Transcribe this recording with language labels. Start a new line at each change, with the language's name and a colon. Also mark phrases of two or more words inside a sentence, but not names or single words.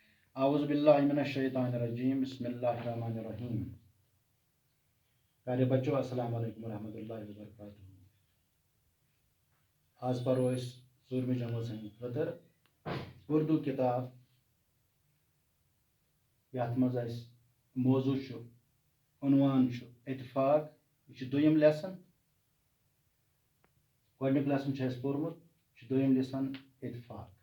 Arabic: اعوذ باللہ من الشیطان الرجیم بسم اللہ الرحمن الرحیم.
Urdu: پیارے بچوں
Arabic: السلام علیکم ورحمۃ اللہ وبرکاتہ.
Kashmiri: آج پرو اس ژوٗرمہِ جمٲژ ہٕنٛدِ خٲطرٕ اردو کِتاب یَتھ منٛز اَسہِ موضوٗع چھُ عنوان چھُ اتفاق. یہِ چھُ دوٚیِم لیسن. گۄڈٕنیُک لیسن چھُ اَسہِ پوٚرمُت یہِ چھُ دوٚیِم لیسن اتفاق.